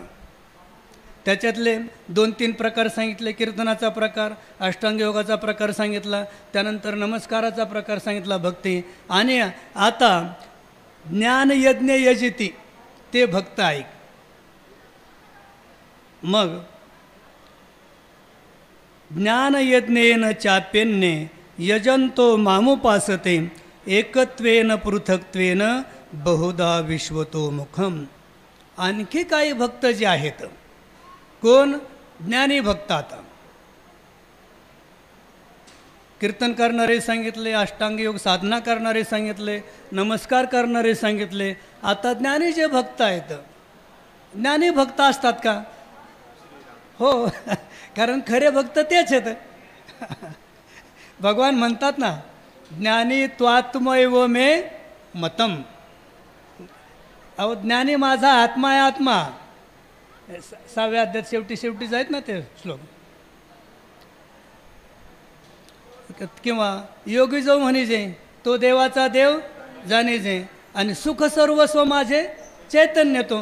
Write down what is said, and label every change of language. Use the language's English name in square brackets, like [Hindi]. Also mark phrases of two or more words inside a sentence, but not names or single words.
[Marathi] त्याच्यातले 2-3 प्रकार सांगितले. कीर्तनाचा प्रकार, अष्टांग योगाचा प्रकार सांगितला, त्यानंतर नमस्काराचा प्रकार सांगितला, भक्ती. आणि आता ज्ञानयज्ञ यजती ते भक्त ऐक. [Sanskrit] मग ज्ञानयज्ञेन चाप्यन्ने यजंतो मामुपासते एकत्वेन पृथक्त्वेन बहुधा विश्वतो मुखम. [Marathi] आणखी काही भक्त जे आहेत, कोण? ज्ञानी भक्त. आता कीर्तन करणारे सांगितले, अष्टांग योग साधना करणारे सांगितले, नमस्कार करणारे सांगितले. आता ज्ञानी जे भक्त आहेत, ज्ञानी भक्त असतात का? हो, कारण खरे भक्त तेच आहेत. भगवान म्हणतात ना, [Sanskrit] ज्ञानी त्वात्मैव मे मतम. [Marathi] अहो, ज्ञानी माझा आत्मा आहे, आत्मा. 6व्या अध्यायात शेवटी आहेत ना ते श्लोक. किंवा योगी जो म्हणीजे तो देवाचा देव जाणीजे आणि सुख सर्वस्व माझे चैतन्य तो.